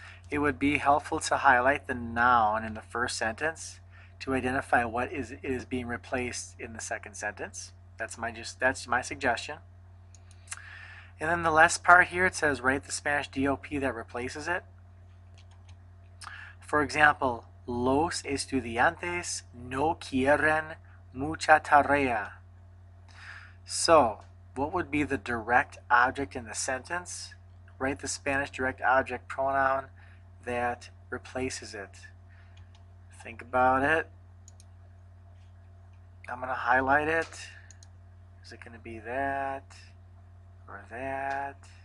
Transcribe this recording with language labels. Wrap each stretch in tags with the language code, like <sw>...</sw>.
<en>It would be helpful to highlight the noun in the first sentence to identify what is being replaced in the second sentence. That's my suggestion. And then the last part here, it says write the Spanish DOP that replaces it.</en> <es>For example, los estudiantes no quieren mucha tarea.</es> <en>So, what would be the direct object in the sentence? Write the Spanish direct object pronoun that replaces it. Think about it. I'm going to highlight it. Is it going to be that or that?</en>